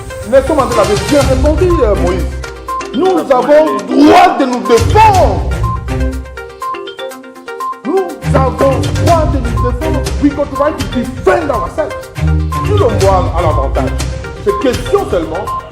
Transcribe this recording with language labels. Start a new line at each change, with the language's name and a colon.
French: Nelson Mandela avait bien répondu, Moïse. Nous avons droit de nous défendre. Nous avons droit de nous défendre.
English: We got the right to defend ourselves.
French: Tout le monde a l'avantage. C'est question seulement.